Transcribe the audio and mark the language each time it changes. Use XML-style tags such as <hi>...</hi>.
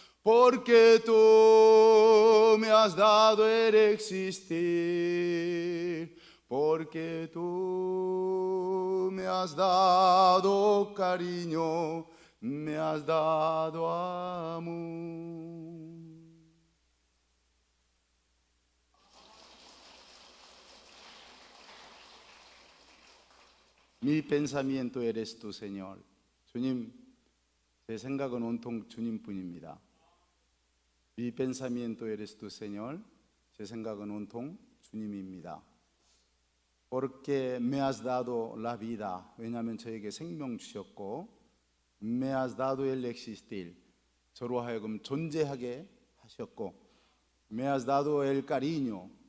<es>porque tú me has dado el existir, porque tú me has dado cariño, me has dado amor. Mi pensamiento eres tú, Señor.</es> <ko>주님, 제 생각은 온통 주님뿐입니다.</ko> <es>Mi pensamiento eres tú, Señor.</es> <ko>제 생각은 온통 주님입니다.</ko> <es>Porque me has dado la vida.</es> <ko>왜냐하면 저에게 생명 주셨고,</ko> <es>me has dado el existir.</es> <ko>저로 하여금 존재하게 하셨고,</ko> <es>me has dado el cariño.</es>